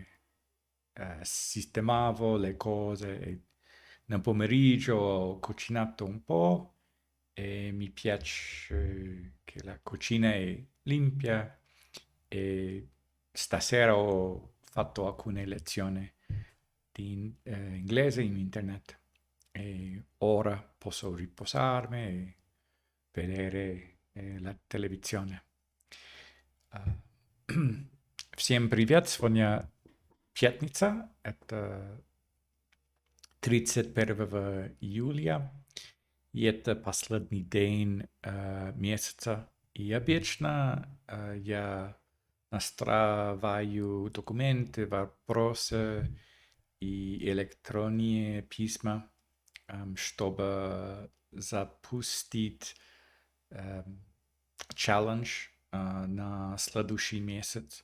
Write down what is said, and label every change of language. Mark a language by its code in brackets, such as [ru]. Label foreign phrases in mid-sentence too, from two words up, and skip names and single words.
[it] sistemavo le cose, e nel pomeriggio ho cucinato un po', e mi piace che la cucina è limpia, e stasera ho fatto alcune lezioni di inglese in internet, e ora posso riposarmi e vedere la televisione. [ru] Всем привет! Сегодня пятница, это 31 июля, и это последний день месяца. И обычно я настраиваю документы, вопросы и электронные письма, чтобы запустить челлендж на следующий месяц.